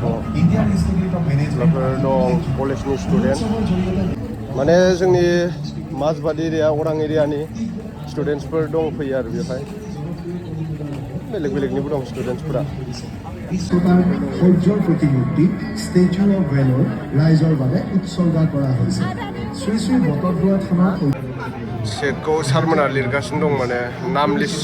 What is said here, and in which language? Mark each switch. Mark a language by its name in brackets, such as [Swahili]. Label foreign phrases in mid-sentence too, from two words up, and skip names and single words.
[Bodo] दं कलेजनि स्टुडेन्ट माने जोंनि माजबाद एरिया अरां एरियानि स्टुडेन्टसफोर दंफैयो आरो बेवहाय बेलेगनिबो दं स्टुडेन्टसफोरा [Assamese] সূৰ্যৰ প্ৰতিমূৰ্তি ষ্টেচু অফ ভেলৰ ৰাইজৰ বাবে উৎসৰ্গা কৰা হৈছে শ্ৰী শ্ৰী বটদ্ৰৱা থানাৰ [Bodo] चेकखौ सारमोना लिरगासिनो दं माने नाम लिस्ट